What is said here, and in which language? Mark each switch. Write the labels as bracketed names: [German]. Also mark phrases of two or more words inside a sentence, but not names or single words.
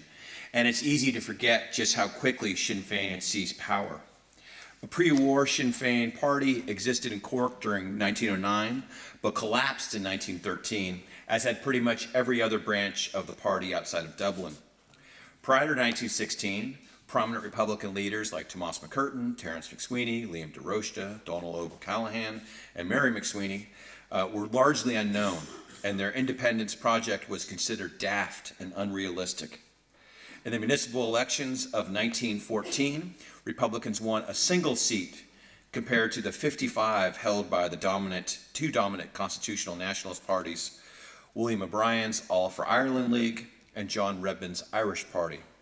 [English] And it's easy to forget just how quickly Sinn Féin had seized power. A pre-war Sinn Féin party existed in Cork during 1909, but collapsed in 1913, as had pretty much every other branch of the party outside of Dublin. Prior to 1916, prominent Republican leaders like Tomás McCurtain, Terence McSweeney, Liam de Rochta, Donald O'Callaghan, and Mary McSweeney were largely unknown, and their independence project was considered daft and unrealistic. In the municipal elections of 1914, Republicans won a single seat compared to the 55 held by the two dominant constitutional nationalist parties, William O'Brien's All for Ireland League and John Redmond's Irish Party.